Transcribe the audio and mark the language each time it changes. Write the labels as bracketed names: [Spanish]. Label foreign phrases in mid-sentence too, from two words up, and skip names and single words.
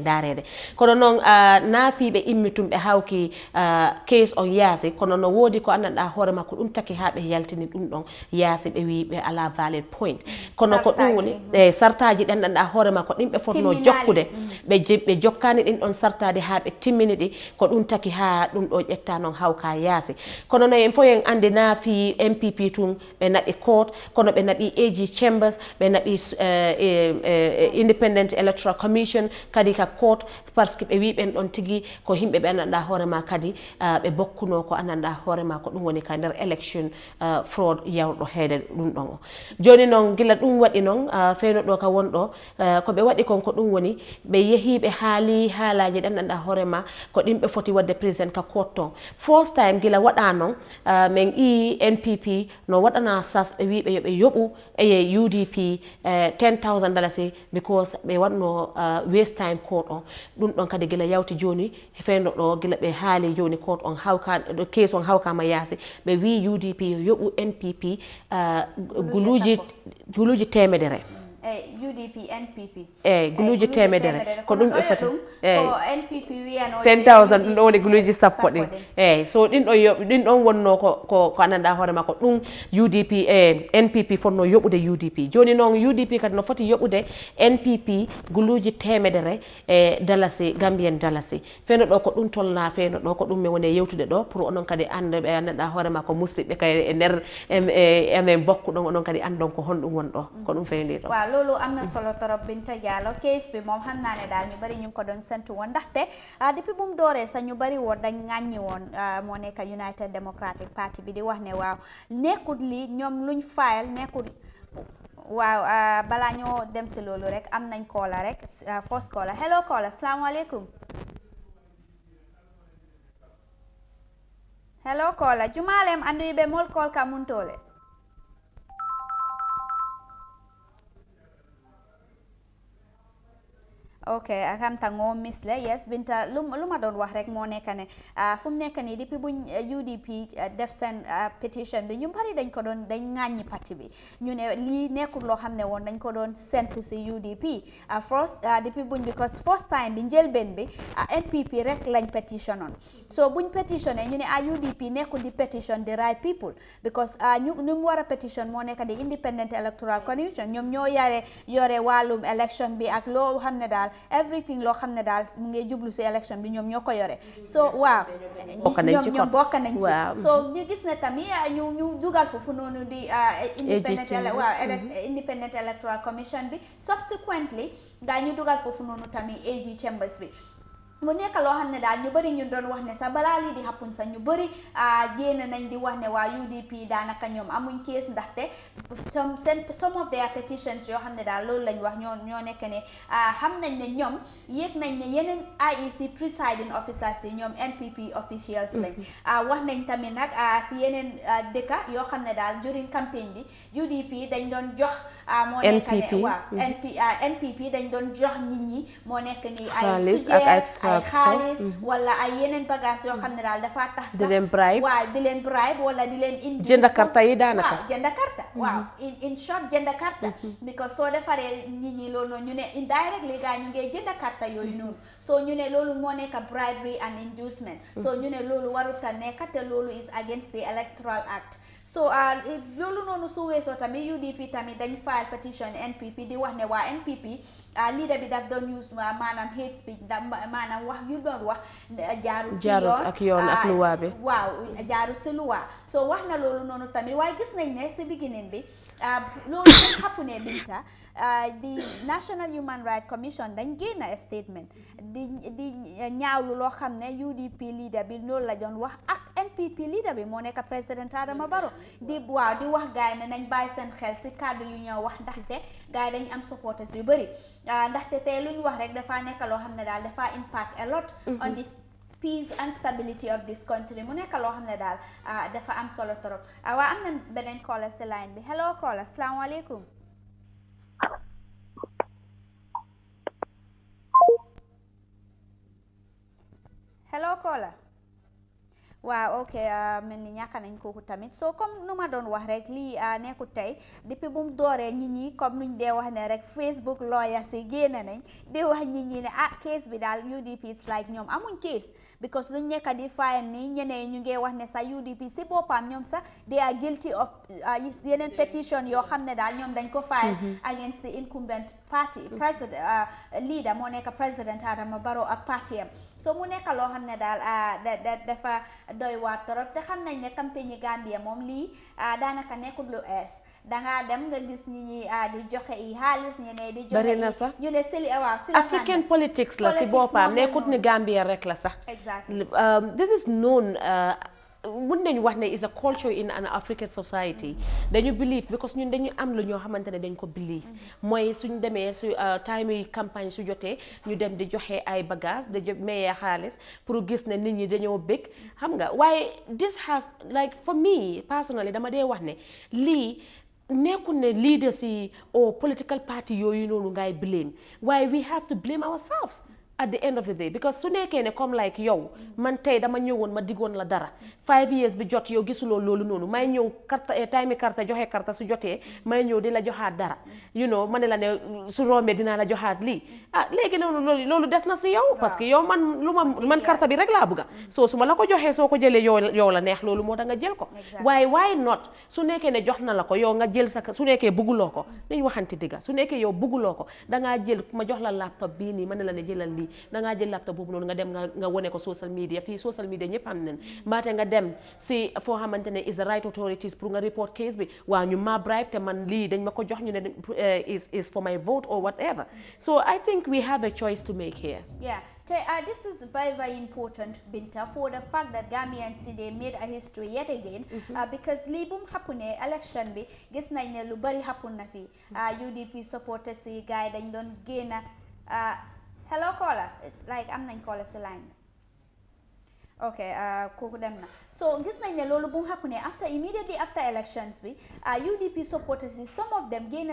[Fula] darede kono noon naafiɓe immi tum ɓe hawki case on yaasi kono no woodi ko andanɗa hoore makko ɗum taki ha ɓe yaltini ɗum ɗon yaasi ɓe wi ɓe ala [English] valid point [Fula] kono ko ɗum woni sartaji ɗi andanɗa hoore makko ɗin ɓe fotno jokkude ɓe jokkani ɗin ɗon sartade ha ɓe timmini ɗi ko ɗum taki ha ɗum ɗo ƴetta noon hawka yaasi kono no en fof en andi naafi MPP tun ɓe naɓi court kono ɓe naɓi AG chambers ɓe naɓi [English] independent electoral commission [Fula] kadi ka court [French] parce que [Fula] ɓe wi ɓen ɗon tigui ko himɓe ɓe andanɗa hoore ma kadi ɓe bokkuno ko andanɗa hoore ma ko ɗum woni ka nder [English] election fraud [Fula] yawɗo heede ɗum ɗon o joni noon gila ɗum waɗi noon fewno ɗo ka wonɗo ko ɓe waɗi kon ko ɗum woni ɓe yeehi ɓe haali haalaji ɗi andanɗa hoore ma ko ɗimɓe foti wadde président ka court ton [English] first time [Fula] gila waɗa noon min NPP no waɗana sas ɓe wi ɓe yoɓe yoɓu e UDP $10,000 because ɓe waɗno [English] waste time [Fula] court on ɗum ɗon kadi gila yawti joni fewno ɗo gila ɓe haali joni court on case on hawkama yaasi ɓe wi UDP yoɓu NPP guluji temedere UDP NPP guluji temedere ko ɗum ɓe foti ko NPP wiyano 10,000 ɗum ɗo woni guluji sappo ɗin so ɗin ɗon wonno ko andanɗa hoore ma ko ɗum UDP NPP fonno yoɓude UDP joni noon UDP kadi no foti yoɓude NPP guluji temedere dalasi Gambian dalasi fewno ɗo ko ɗum tolna fewno ɗo ko ɗum mi woni yewtude ɗo pour onon kadi anda ɓe andanɗa hoore ma ko musidɓe kay e nder emen bokku ɗon onon kadi andon ko honɗum won ɗo ko ɗum fewndi ɗo [Wolof] loolu am na solo torop Binta Diallo case bi moom xam naa ne daal ñu bari ñu ngi ko doon sentu woon ndaxte depuis bu mu dooree sax ñu bari woon dañ ŋàññi woon moo nekk United Democratic Party bi di wax ne waaw nekkut lii ñoom luñ file nekkut waaw balaa ñoo dem si loolu rek am nañ caller rek [English] first caller hello caller [Wolof] asalaamaaleykum hello caller jumalem andu yiɓe mol call ka muntole ok akam tango misle yes Binta lu ma doon wax rek moo nekk ne fu mu nekk nii depuis buñ UDP def seen pétition bi ñu bari dañ ŋàññi parti bi ñu ne lii nekkul loo xam ne woon dañ ko doon sentu si UDP first depuis buñ [English] because first time [Wolof] bi njëlbeen bi NPP rek lañ pétition on so buñ pétitionné ñu ne UDP nekkul di pétition [English] the right people [Wolof] because ñu mu war a pétition moo nekk di [English] independent electoral commission [Wolof] ñoom ñoo yore wàllum election bi ak loo xam ne daal everything loo xam ne daal mu ngi jublu si election bi ñoom ñoo ko yore so waaw ñoom bokk nañ si so ñu gis ne tamit ñu dugal foofu noonu di [English] independent electoral commission [Wolof] bi subsequently gaa ñu dugal foofu noonu tamit AG chambers bi mu nekk loo xam ne daal ñu bëri ñu doon wax ne sax balaa lii di happen sax ñu bëri génn nañ di wax ne waa UDP daanaka ñoom amuñ kees ndaxte [English] some of their petitions [Wolof] yoo xam ne daal loolu lañ wax ñoo nekk ne xam nañ ne ñoom yëg nañ ne yeneen [English] IEC presiding officers [Wolof] yi ñoom [English] NPP officials [Wolof] lañ wax nañ tamit nag si yeneen dëkka yoo xam ne daal during campagne bi UDP dañ doon jox moo nekk ne waaw NPP dañ doon jox nit ñi moo nekk ni ay ay xaalis wala ay yeneen bagage yoo xam ne daal dafa tax sax di leen bribe waaw di leen bribe wala di leen induce jënd karta yi daanaka waaw jënd karta waaw [English] in short [Wolof] jënd karta because soo defaree nit ñi loolu noonu ñu ne indirectly gaa ñu ngee jënd karta yooyu noonu so ñu ne loolu moo nekk [English] bribery and inducement [Wolof] so ñu ne loolu warut a nekk te loolu [English] is against the electoral act [Wolof] so loolu noonu su weesoo tamit UDP tamit dañ [English] file petition [Wolof] NPP di wax ne waa NPP leader bi daf doon use maanaam [English] hate speech [Wolof] maanaam wax yu doon wax jaarul ci yoon ak luwaa bi waaw jaarul ci luwaa so wax na loolu noonu tamit waaye gis nañ ne si beginning bi loolu dañ xappu ne Binta [English] the National Human Rights Commission [Wolof] dañ génn [English] a statement [Wolof] di ñaawlu loo xam ne UDP leader bi loolu la doon wax ak NPP leader bi moo nekk président Adama Barrow di wax gaay ne nañ bàyyi seen xel si kàddu yu ñëw wax ndaxte gaay dañ am supporters yu bëri ndaxte tey luñ wax rek dafa nekk loo xam ne daal dafa [English] impact a lot on the peace and stability of this country [Wolof] mu nekk loo xam ne daal dafa am solo trop waa am na beneen caller si line bi hello caller asalaamaaleykum hello caller waaw ok mel ni ñàkk nañ kooku tamit so comme nu ma doon wax rek lii nekkut tey depuis bu mu dooree nit ñi comme nuñ dee wax ne rek [English] Facebook lawyer [Wolof] si génn nañ di wax nit ñi ne case bi daal UDP [English] it's like [Wolof] ñoom amuñ case because luñ nekk di file nii ñeneen ñu ngi wax ne sa UDP si boppam ñoom sax [English] they are guilty of [Wolof] yeneen petition yoo xam ne daal ñoom dañ ko [English] file against the incumbent party president leader [Wolof] moo nekk président Adama Barrow ak party am so mu nekk loo xam ne daal dafa doy waar torop te xam nañ ne campagne yi Gambia moom lii daanaka nekkul lu ees dangaa dem nga gis ñi di joxe i xaalis ñeneen di joxe ñu ne sili waaw sili [English] African politics [Wolof] la si boppam nekkut ni Gambia rek la sax exactly [English] this is known [Wolof] mun nañu wax ne [English] is a culture in an African society [Wolof] dañu believe because ñun dañu am lu ñoo xamante ne dañ ko believe mooy suñ demee su time yi campagne su jotee ñu dem di joxe ay bagage di mayee xaalis pour gis ne nit ñi dañoo bëgg xam nga waaye [English] this has like for me personally [Wolof] dama dee wax ne lii nekkul ne leaders yi or political party yooyu noonu ngay blame waaye [English] we have to blame ourselves at the end of the day because [Wolof] su nekkee ne comme like yow man tey dama ñëwoon ma diggoon la dara 5 years bi jot yow gisuloo loolu noonu may ñëw carte time carte joxe carte su jotee may ñëw di la joxaat dara [English] you know [Wolof] ma ne la ne su rombee dinaa la joxaat lii léegi noonu loolu des na si yow [French] parce que [Wolof] yow man carte bi rek laa bëgga soo su ma la ko joxee soo ko jëlee yow la neex loolu moo tax nga jël ko waaye [English] why not [Wolof] su nekkee ne jox na la ko yow nga jël sa su nekkee bëgguloo ko nañ waxanti digga su nekkee yow bëgguloo ko dangaa jël ma jox la laptop bii nii ma ne la ne jëlal lii dangaa jël laptop boobu noonu nga dem nga wone ko [English] social media [Wolof] fii [English] social media [Wolof] ñëpp am nañ mbaate nga dem si foo xamante ne [English] is the right authorities [Wolof] pour nga report case bi waa ñu ma bribe te man lii dañ ma ko jox ñu ne [English] is for my vote or whatever so I think we have a choice to make here. Yeah, this is very, very important, Binta, for the fact that Gambians they made a history yet again because [Wolof] li bum happen election bi gis nañ ne lu bari happen na fi UDP supporters yi gaay dañ doon génn [English] hello caller [Wolof] like am nañ caller si line okay kooku dem na so gis nañ ne loolu bu mu happen [English] immediately after elections [Wolof] bi UDP supporters yi [English] some of them [Wolof] génn